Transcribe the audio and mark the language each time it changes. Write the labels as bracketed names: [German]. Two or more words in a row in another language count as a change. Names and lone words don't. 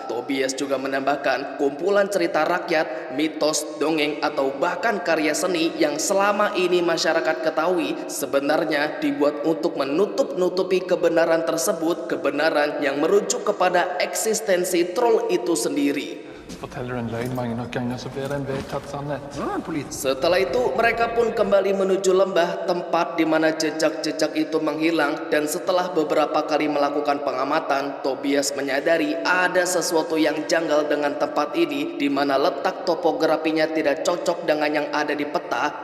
[Indonesian] Tobias juga menambahkan kumpulan cerita rakyat, mitos, dongeng, atau bahkan karya seni yang selama ini masyarakat ketahui sebenarnya dibuat untuk menutup-nutupi kebenaran tersebut, kebenaran yang merujuk kepada eksistensi troll itu sendiri. [Norwegian] Forteller en løgn mange nok ganger, så blir det en vedtatt sannhet. [Indonesian] Setelah itu mereka pun kembali menuju lembah, tempat di mana jejak-jejak itu menghilang. Dan setelah beberapa kali melakukan pengamatan, Tobias menyadari ada sesuatu yang janggal dengan tempat ini, di mana letak topografinya tidak cocok dengan yang ada di peta.